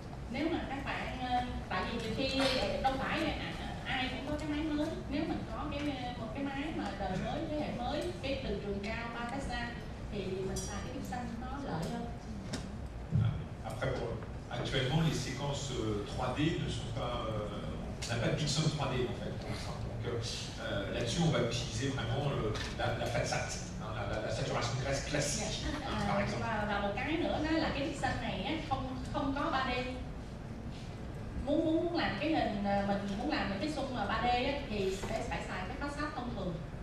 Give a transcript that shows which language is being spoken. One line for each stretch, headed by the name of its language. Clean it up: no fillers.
Vietnamese: Nếu mà các bạn, tại vì nhiều khi đâu phải ai cũng có cái máy mới, nếu mình có một cái máy mà đời mới, thế hệ mới, cái từ trường cao 3 Tesla thì mình xài cái pixel nó lợi hơn.
French: Après, actuellement, les séquences 3D ne sont pas, on n'a pas de pixel 3D en fait pour l'instant. Donc là-dessus, on va utiliser vraiment la façade, la saturation de graisse classique, par exemple.
Vietnamese: Và một cái nữa đó là cái pixel này không có 3D. Muốn làm cái hình, mình muốn làm cái xung 3D thì phải xài cái façade thông thường.